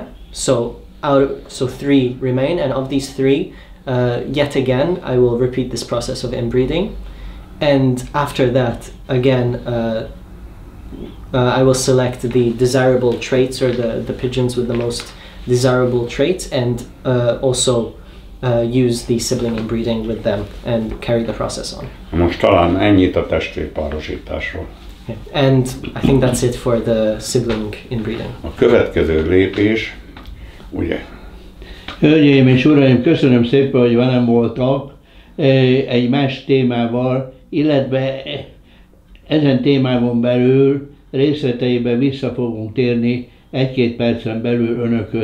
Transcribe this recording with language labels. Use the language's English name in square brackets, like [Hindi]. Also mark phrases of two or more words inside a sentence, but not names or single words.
[English] So 3 remain, and of these 3, yet again I will repeat this process of inbreeding, and after that again I will select the desirable traits, or the pigeons with the most desirable traits, and also use the sibling inbreeding with them and carry the process on. [Hungarian] Most talán ennyit a testvérpárosításról. [English] And I think that's it for the sibling inbreeding. [Hungarian] A következő lépés, ugye? Hölgyeim és uraim, köszönöm szépen, hogy velem voltak. egy más témával, illetve ezen témában belül részleteiben vissza fogunk térni 1-2 percen belül önökhöz.